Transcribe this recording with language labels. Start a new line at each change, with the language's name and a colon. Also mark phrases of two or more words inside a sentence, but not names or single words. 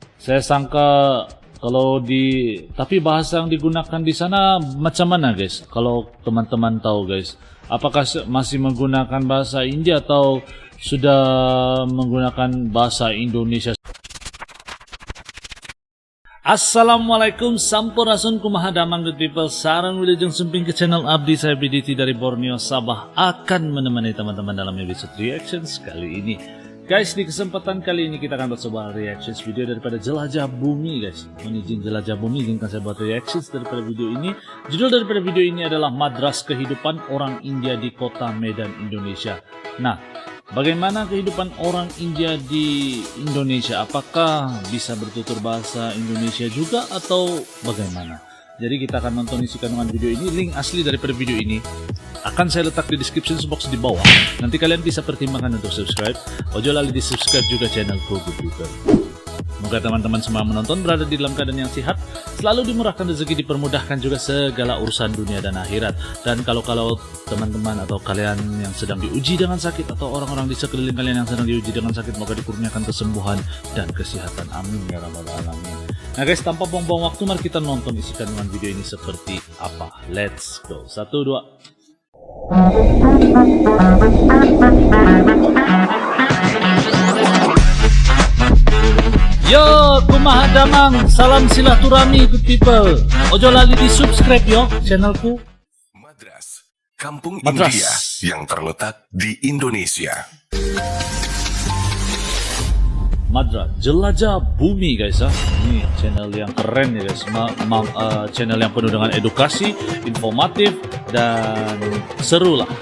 Malay: Saya sangka kalau tapi bahasa yang digunakan di sana macam mana guys?
Indonesian: Kalau teman-teman tahu guys, apakah masih menggunakan bahasa India atau sudah menggunakan bahasa Indonesia?
Sundanese: Assalamualaikum, sampurasun kumaha damang
English: good people.
Sundanese: Sarang wilujeng sumping ke channel Abdi,
Indonesian: saya BDT dari Borneo, Sabah, akan menemani teman-teman dalam episode reactions kali ini.
Malay: Guys, di kesempatan kali ini kita akan buat sebuah
English: reactions video
Malay: daripada Jelajah Bumi guys. Menijin Jelajah Bumi, izinkan saya buat reactions daripada video ini. Judul daripada video ini adalah Madras Kehidupan Orang India di Kota Medan, Indonesia.
Indonesian: Nah, bagaimana kehidupan orang India di Indonesia? Apakah bisa bertutur bahasa Indonesia juga atau bagaimana?
Malay: Jadi kita akan nonton isi kandungan video ini. Link asli daripada video ini akan saya letak di
English: description box
Malay: di bawah.
Indonesian: Nanti kalian bisa pertimbangkan untuk subscribe.
Javanese: Ojo lali di subscribe juga channelku
English: good people.
Malay: Semoga teman-teman semua menonton berada di dalam keadaan yang sehat, selalu dimurahkan rezeki, dipermudahkan juga segala urusan dunia dan akhirat. Dan kalau teman-teman atau kalian yang sedang diuji dengan sakit atau orang-orang di sekeliling kalian yang sedang diuji dengan sakit, semoga dikurniakan kesembuhan dan kesehatan.
Arabic: آمين يا رب العالمين.
Indonesian: Nah guys, tanpa buang-buang waktu, mari kita nonton isi kandungan video ini seperti apa.
English: Let's go. 1, 2.
Sundanese: Yo, kumaha damang, salam silaturahmi
English: good people.
Javanese: Ojo lali di subscribe yo channelku.
Indonesian: Madras, kampung India yang terletak di Indonesia. Madras, Jelajah Bumi guys ya. Ini channel yang keren ya guys. Channel yang penuh dengan edukasi, informatif, dan seru lah.